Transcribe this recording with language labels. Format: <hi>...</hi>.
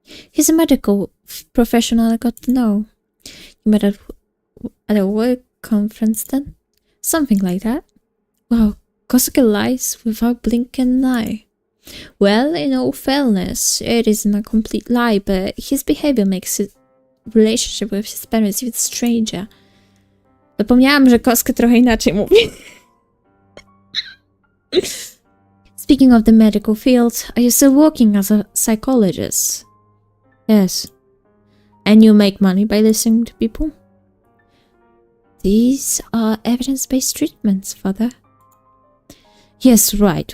<en>He's a medical professional I got to know. You met at a work conference then? Something like that. Wow, Koske lies without blinking an eye. Well, in all fairness, it isn't a complete lie, but his behavior makes his relationship with his parents even stranger.</en> <pl>Zapomniałam, że Koske trochę inaczej mówi.</pl> <en>Speaking of the medical field, are you still working as a psychologist? Yes. And you make money by listening to people? These are evidence-based treatments, Father. Yes, right.</en>